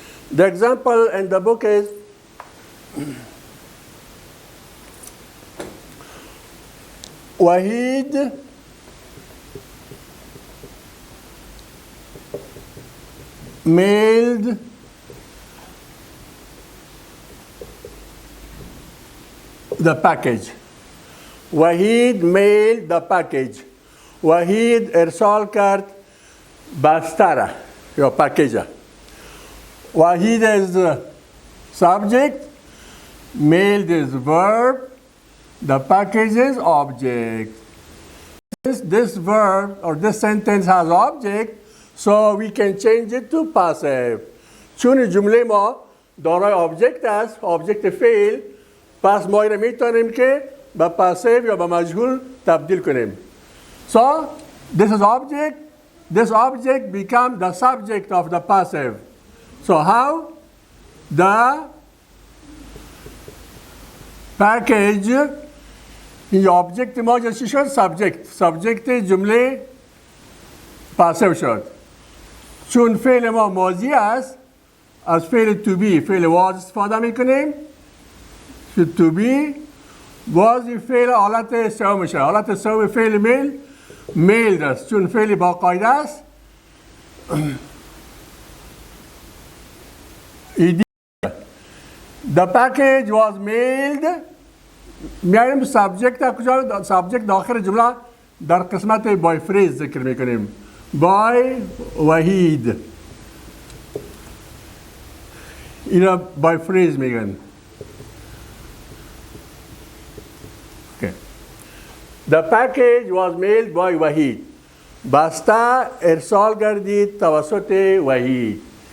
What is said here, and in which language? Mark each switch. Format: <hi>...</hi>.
<en>The example in the book is Wahid mailed the package. Wahid mailed the package.</en> <fa>وحید ارسال کرد بستره یا پکیجه.</fa> <en>Vahid is the subject, mailed is verb, the package is object. This verb or this sentence has object, so we can change it to passive.</en> <fa>چون جمله ما دارای object است، object فعل، پس ما اینو میتونیم که به passive یا به مجهول تبدیل کنیم.</fa> <en>So, this is object. This object becomes the subject of the passive. So, how? The package</en> <fa>این object ما چی شد؟ subject جمله passive شد. چون فعل ما ماضی است، از فعل to be فعل was استفاده میکنیم. to be was فعل حالت سوم شد. حالت سوم فعل میل است چون فعل با قاعده است.</fa> <en>The package was mailed.</en> <fa>میایم سابجکت کجا؟ سابجکت داخل جمله در قسمت بای فریز ذکر میکنیم. بای وحید اینا بای فریز میگن.</fa> <en>The package was mailed by Wahid.</en> <fa>بسته ارسال گردید توسط وحید.</fa>